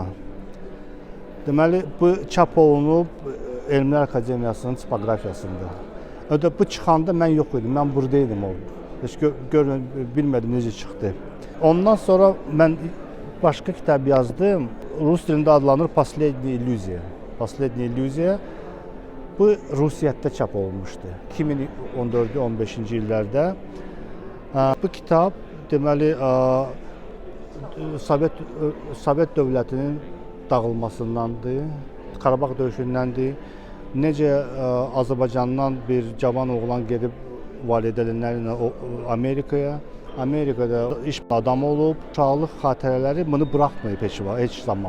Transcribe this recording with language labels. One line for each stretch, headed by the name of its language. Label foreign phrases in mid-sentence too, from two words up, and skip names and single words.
Azerbaijani: Deməli, bu çap olunub Elmlər Akademiyasının tipoqrafiyasında. Bu çıxanda mən yox idim, mən buradaydım. Heç bilmədim necə çıxdı. Ondan sonra mən başqa kitab yazdım. Rus dilində adlanır Последняя иллюзия. Последняя иллюзия. Bu Rusiyyətdə çap olunmuşdu 2014-15-ci illərdə. Bu kitab deməli Sovet dövlətinin dağılmasındandır, Qarabağ döyüşündəndir. Necə Azərbaycandan bir cavan oğlan gedib valideynlərlə Amerikaya, Amerikada iş adamı olub, uşaqlıq xatirələri bunu buraxmayıb heç zaman.